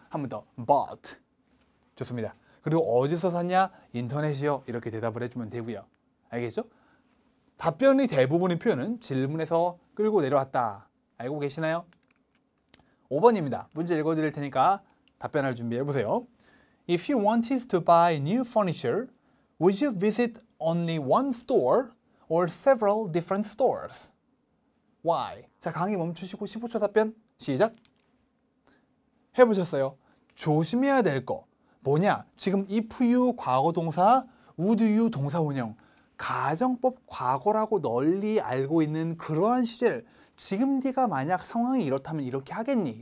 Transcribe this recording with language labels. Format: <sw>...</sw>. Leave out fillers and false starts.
<ko>한 번 더. bought. 좋습니다. 그리고 어디서 샀냐? 인터넷이요. 이렇게 대답을 해주면 되고요. 알겠죠? 답변이 대부분의 표현은 질문에서 끌고 내려왔다. 알고 계시나요? 5번입니다. 문제 읽어드릴 테니까 답변할 준비해보세요.</ko> <en>If you wanted to buy new furniture, would you visit only one store or several different stores? Why?</en> <ko>자, 강의 멈추시고 15초 답변 시작! 해보셨어요? 조심해야 될 거 뭐냐? 지금</ko> <en>if you</en> <ko>과거동사,</ko> <en>would you</en> <ko>동사원형 가정법 과거라고 널리 알고 있는 그러한 시제를 지금 네가 만약 상황이 이렇다면 이렇게 하겠니?</ko>